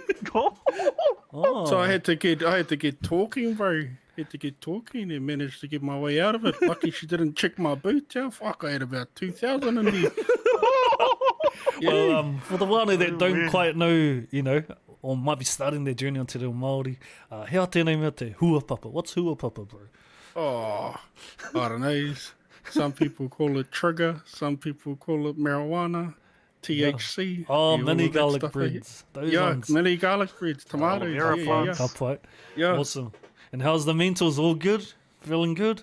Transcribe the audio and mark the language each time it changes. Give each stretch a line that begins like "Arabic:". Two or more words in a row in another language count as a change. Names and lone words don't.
English: Oh. So I had to get talking, bro. Had to get talking and managed to get my way out of it. Lucky she didn't check my boot. Fuck, I had about 2,000 in there. Well, for the one that don't quite know, you know, or might be starting their journey on Te Reo Māori,
Māori: hea tēnei mea te hua papa.
English: What's hua papa, bro? Oh, I don't know. Some people call it trigger. Some people call it marijuana, THC. Oh, yeah, mini all of that garlic stuff, eh? breads. Those Yeah, ones. mini garlic breads, tomatoes. Yeah. Kapai. Yeah. Awesome. And how's the mentals? All good? Feeling good?